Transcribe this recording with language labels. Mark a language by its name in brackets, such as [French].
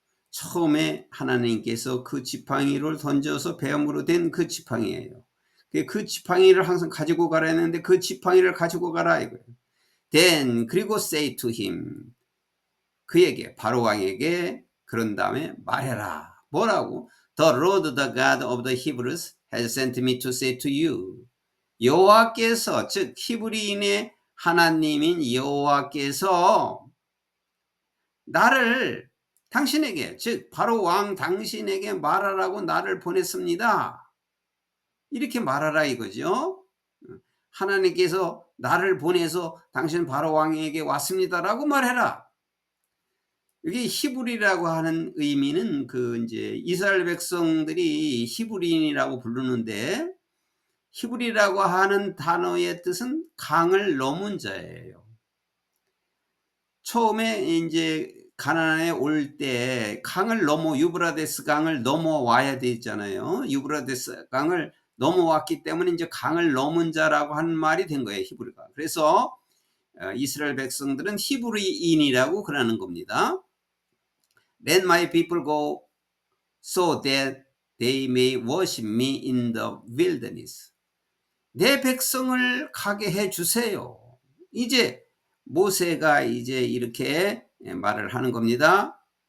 [Korean] 처음에 하나님께서 그 지팡이를 던져서 뱀으로 된 그 지팡이예요. 그 지팡이를 항상 가지고 가라 했는데, 그 지팡이를 가지고 가라 이거예요. [English] Then [Korean] 그리고 [English] say to him, [Korean] 그에게, 바로 왕에게 그런 다음에 말해라. 뭐라고? [English] The Lord, the God of the Hebrews has sent me to say to you. [Korean] 여호와께서, 즉 히브리인의 하나님인 여호와께서 나를 당신에게, 즉 바로 왕 당신에게 말하라고 나를 보냈습니다. 이렇게 말하라 이거죠. 하나님께서 나를 보내서 당신 바로 왕에게 왔습니다라고 말해라. 여기 히브리라고 하는 의미는 이제 이스라엘 백성들이 히브리인이라고 부르는데, 히브리라고 하는 단어의 뜻은 강을 넘은 자예요. 처음에 이제 가나안에 올 때 강을 유브라데스 강을 넘어와야 되잖아요. 유브라데스 강을 넘어왔기 때문에 이제 강을 넘은 자라고 하는 말이 된 거예요, 히브리가. 그래서 이스라엘 백성들은 히브리인이라고 그러는 겁니다. [English] Let my people go so that they may worship me in the wilderness. [Korean] 내 백성을 가게 해 주세요. 이제 모세가 이제 이렇게 말을 하는 겁니다.